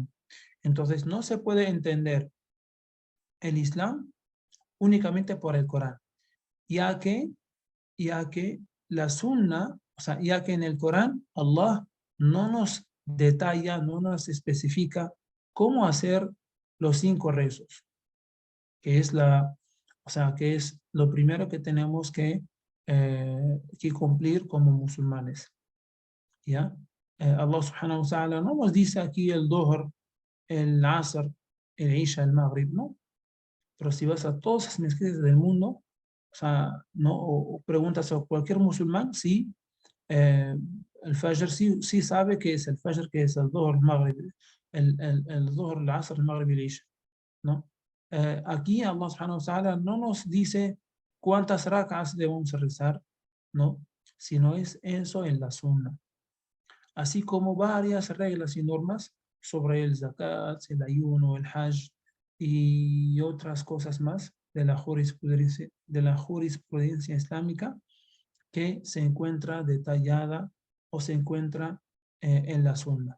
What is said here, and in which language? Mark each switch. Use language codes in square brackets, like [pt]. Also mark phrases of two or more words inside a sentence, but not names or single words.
[es] Entonces no se puede entender el Islam únicamente por el Corán, ya que, ya que la Sunna, o sea, ya que en el Corán Allah no nos detalla, no nos especifica cómo hacer los 5 rezos, que es o sea, que es lo primero que tenemos que cumplir como musulmanes. ¿Ya? Allah [ar] سبحانه وتعالى [es] no nos dice aquí el Dhuhr, el Asr, el Isha, el Maghrib, ¿no? Pero si vas a todas las mezquitas del mundo, o sea, no, o preguntas a cualquier musulmán, sí, el Fajr sí sabe que es el Fajr, que es el Dhuhr, el Maghrib, el Dhuhr, el Asr, el Maghrib y el Isha, ¿no? Aquí Allah [ar] سبحانه وتعالى [es] no nos dice cuántas rak'as debemos rezar, ¿no? Sino es eso en la sunna. Así como varias reglas y normas sobre el zakat, el ayuno, el hajj y otras cosas más de la jurisprudencia islámica que se encuentra detallada o se encuentra en la Sunna.